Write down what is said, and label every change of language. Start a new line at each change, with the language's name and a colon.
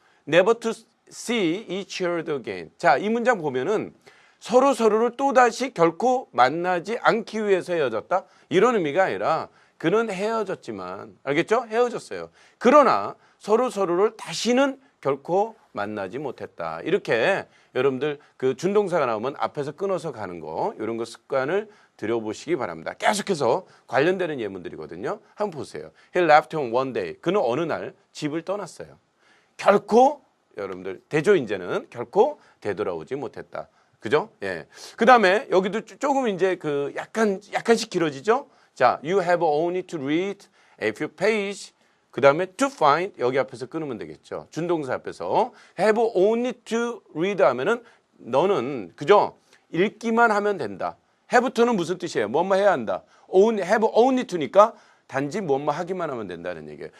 English: Never to see each other again.
Korean: 자, 이 문장 보면은 서로를 또다시 결코 만나지 않기 위해서 헤어졌다. 이런 의미가 아니라 그는 헤어졌지만, 알겠죠? 헤어졌어요. 그러나 서로를 다시는 결코 만나지 못했다. 이렇게 여러분들 그 준동사가 나오면 앞에서 끊어서 가는 거 이런 거 습관을 들여보시기 바랍니다. 계속해서 관련되는 예문들이거든요. 한번 보세요.
English: He left home one day.
Korean: 그는 어느 날 집을 떠났어요. 결코 여러분들 되죠. 이제는 결코 되돌아오지 못했다. 그죠? 예. 그 다음에 여기도 조금 이제 그 약간씩 길어지죠.
English: 자, you have only to read a few pages.
Korean: 그 다음에 to find 여기 앞에서 끊으면 되겠죠. 준동사 앞에서
English: have only to read
Korean: 하면은 너는 그죠? 읽기만 하면 된다. have to는 무슨 뜻이에요? 뭐뭐 해야 한다. have only to니까 단지 뭐뭐 하기만 하면 된다는 얘기예요.